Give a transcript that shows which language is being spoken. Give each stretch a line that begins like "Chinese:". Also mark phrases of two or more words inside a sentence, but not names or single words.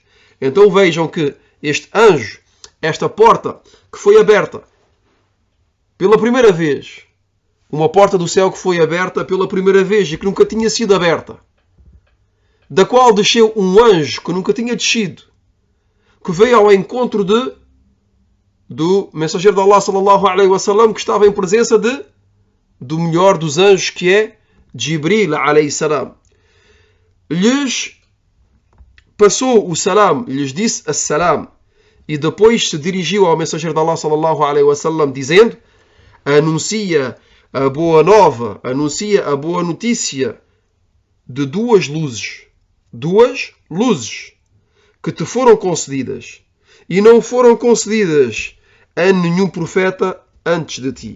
Portuguese: Então vejam que este anjo, esta porta que foi aberta pela primeira vez, uma porta do céu que foi aberta pela primeira vez e que nunca tinha sido aberta, da qual desceu um anjo que nunca tinha descido, que veio ao encontro do mensageiro de Allah
Arabic: صلى الله عليه وسلم,
Portuguese: que estava em presença do melhor dos anjos, que é
Arabic: جبريل عليه السلام.
Portuguese: Lhes passou o salam, lhes disse as-salam, e depois se dirigiu ao mensageiro de Allah
Arabic: صلى الله عليه وسلم
Portuguese: dizendo: anuncia a boa nova, anuncia a boa notícia de duas luzes que te foram concedidas e não foram concedidas a nenhum profeta antes de ti.